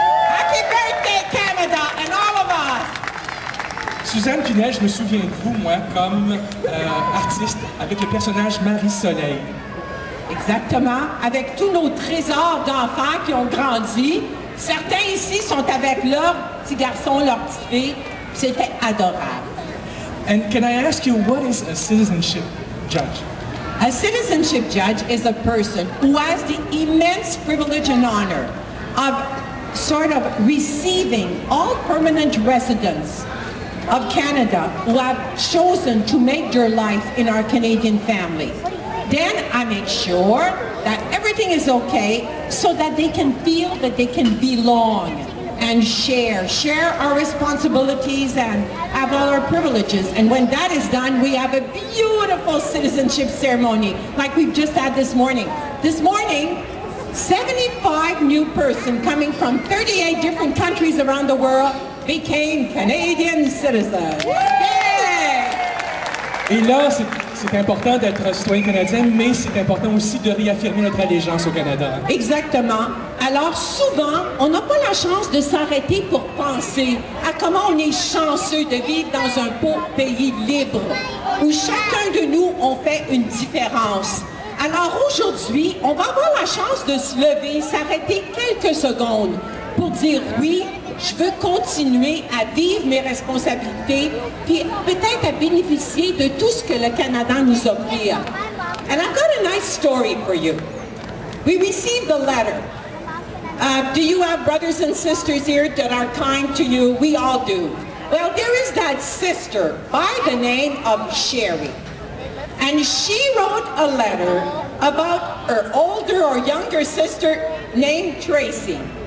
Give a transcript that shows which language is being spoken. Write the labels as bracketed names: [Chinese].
[English] Happy birthday Canada and all of us. [French] Suzanne Pinel, je me souviens de vous, moi, comme artiste, avec le personnage Marie-Soleil. Exactement. Avec tous nos trésors d'enfants qui ont grandi. Certains ici sont avec leurs petits garçons, leurs petites filles. C'était adorable. [English] And can I ask you, what is a citizenship judge? A citizenship judge is a person who has the immense privilege and honor of sort of receiving all permanent residents of Canada who have chosen to make their life in our Canadian family. Then I make sure that everything is okay so that they can feel that they can belong and share our responsibilities and have all our privileges. And when that is done, we have a beautiful citizenship ceremony like we've just had this morning. This morning, 75 new persons coming from 38 different countries around the world became Canadian citizens. Yay! [French] Et là, c'est important d'être citoyen canadien, mais c'est important aussi de réaffirmer notre allégeance au Canada. Exactement. Alors souvent, on n'a pas la chance de s'arrêter pour penser à comment on est chanceux de vivre dans un beau pays libre, où chacun de nous, on fait une différence. Alors aujourd'hui, on va avoir la chance de se lever, s'arrêter quelques secondes pour dire oui, je veux continuer à vivre mes responsabilités, puis peut-être à bénéficier de tout ce que le Canada nous offre. [English] And I've got a nice story for you. We received a letter. Do you have brothers and sisters here that are kind to you? We all do. Well, there is that sister by the name of Sherry. And she wrote a letter about her older or younger sister named Tracy.